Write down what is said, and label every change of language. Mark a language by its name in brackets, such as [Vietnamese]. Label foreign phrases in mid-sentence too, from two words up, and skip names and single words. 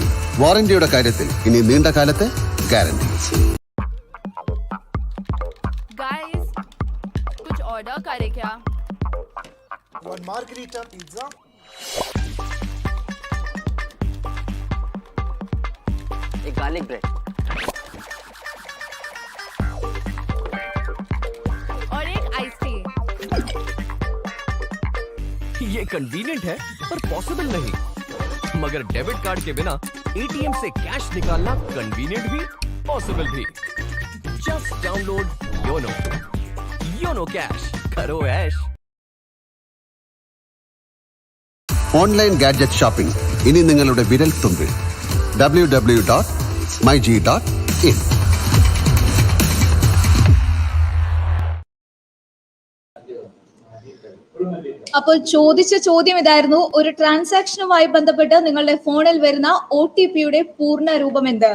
[Malayalam] വാറന്റിയുടെ കാര്യത്തിൽ ഇനി നീണ്ട കാലത്തെ ഗ്യാരണ്ടി. [Hindi] गाइस कुछ ऑर्डर करे क्या? [English] One margarita pizza. एक garlic bread. [Hindi] और एक [English] ice tea. [Hindi] ये कन्वीनियंट है पर पॉसिबल नहीं, मगर डेबिट कार्ड के बिना ATM से कैश निकालना कन्वीनियंट भी पॉसिबल भी. [English] just download [Hindi] योनो कैश, करो ऐश. [Malayalam] ഓൺലൈൻ ഗാഡ്ജറ്റ് ഷോപ്പിംഗ് ഇനി നിങ്ങളുടെ വിരൽ തുമ്പിൽ. www.myg.in. അപ്പോൾ ചോദിച്ച ചോദ്യം ഇതായിരുന്നു, ഒരു ട്രാൻസാക്ഷനുമായി ബന്ധപ്പെട്ട് നിങ്ങളുടെ ഫോണിൽ വരുന്ന OTPയുടെ പൂർണ്ണ രൂപം എന്ത്?